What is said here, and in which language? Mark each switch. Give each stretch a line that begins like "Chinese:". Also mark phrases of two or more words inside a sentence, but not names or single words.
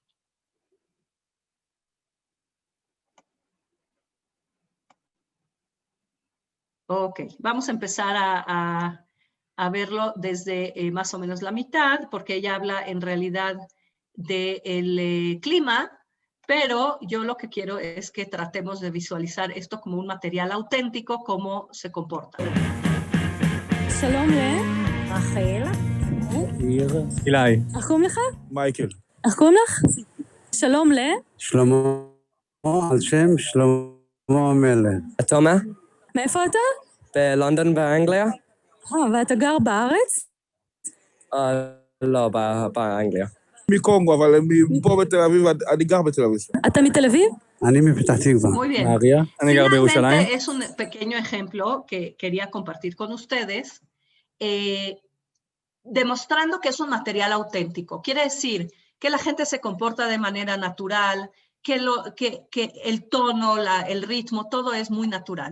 Spanish: Ok, vamos a empezar a verlo desde más o menos la mitad, porque ella habla en realidad del clima, pero yo lo que quiero es que tratemos de visualizar esto como un material auténtico, cómo se comporta.
Hebrew: שלום רחל. אילי. איך קוראים לך? מייקל. איך קוראים לך? שלום שלמה. על שם שלמה המלך. תומא, מאיפה אתה? בלונדון באנגליה? ואתה גר בארץ? לא, באנגליה. מקונגו, אבל פה בתל אביב, אני גר בתל אביב. אתה מתל אביב? אני מפתח תקווה.
Spanish: Muy bien.
Hebrew: נהריה, אני גר בירושלים.
Spanish: Finalmente, es un pequeño ejemplo que quería compartir con ustedes, demostrando que es un material auténtico. Quiere decir que la gente se comporta de manera natural, que el tono, el ritmo, todo es muy natural.